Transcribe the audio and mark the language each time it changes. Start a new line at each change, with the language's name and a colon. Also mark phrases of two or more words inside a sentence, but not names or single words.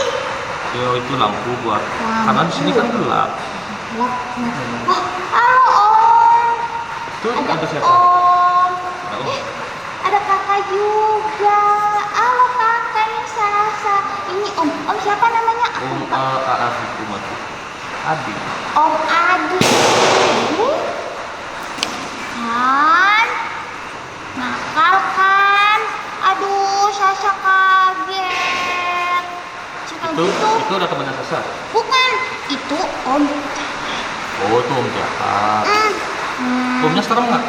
Indonesian: Yo, itu lampu buat. Lampu. Karena di sini kan gelap. Gelap. Oh, halo Om. Itu ada siapa? Om. Ada Om. Ada kakak juga. Halo kakak, ini Sasa. Ini Om siapa namanya? Aku Om lupa. Adi Kumati. Adi. Om Adi. Kan? Nakal kan? Aduh, Sasa kaget. Cuma Itu gitu. ada temannya Sasa. Bukan, itu Om. Oh, itu Om jahat. Omnya serem nggak?